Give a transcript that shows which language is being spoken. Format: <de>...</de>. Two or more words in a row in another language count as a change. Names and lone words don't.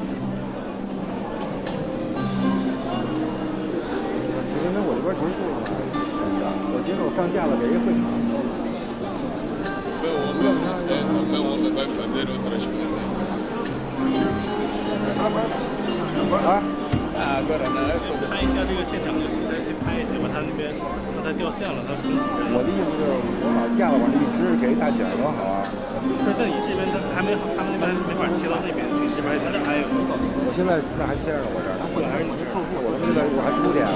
<zh>因为我这边结束了嘛，我接着放假了，给人会场。</zh> <pt>我们vai fazer outras coisas. Agora não é</pt> <zh>拍一下这个现场的实在先拍一下，把他那边刚才掉线了，他重启。我的意思是，我把架子往这一支，给大姐多好啊！不是，但你这边还没，他们那边没法切到那边去，这边还有。我现在还切着呢，我这儿。还是你这儿？我现在我还9点啊。</zh>